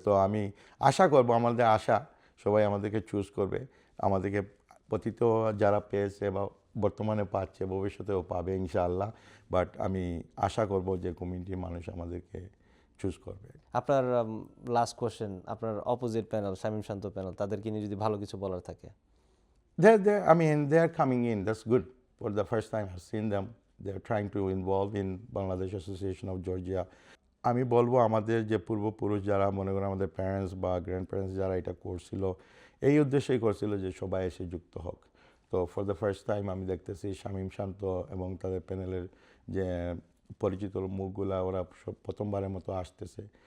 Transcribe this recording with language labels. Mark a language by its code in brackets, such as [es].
[bn] তো আমি আশা করব, আমাদের আশা সবাই আমাদেরকে চুজ করবে, আমাদেরকে পতিত যারা পেয়েছে বা বর্তমানে পাচ্ছে ভবিষ্যতেও পাবে ইনশাআল্লাহ। বাট আমি আশা করব যে কমিউনিটির মানুষ আমাদেরকে চুজ করবে। আপনার লাস্ট কোশ্চেন, আপনার অপোজিট প্যানেল শামীম শান্ত প্যানেল, তাদেরকে নিয়ে যদি ভালো কিছু বলার থাকে। [en] They are coming in. That's good. For the first time I've seen them. They're trying to involve in Bangladesh Association of Georgia. [bn] আমি বলবো আমাদের যে পূর্বপুরুষ যারা, মনে করেন আমাদের প্যারেন্টস বা গ্র্যান্ড প্যারেন্টস যারা এটা করছিল, এই উদ্দেশ্যেই করছিল যে সবাই এসে যুক্ত হোক। তো ফর দ্য ফার্স্ট টাইম আমি দেখতেছি শামীম শান্ত এবং তাদের প্যানেলের যে পরিচিত মুখগুলা, ওরা সব প্রথমবারের মতো আসতেছে।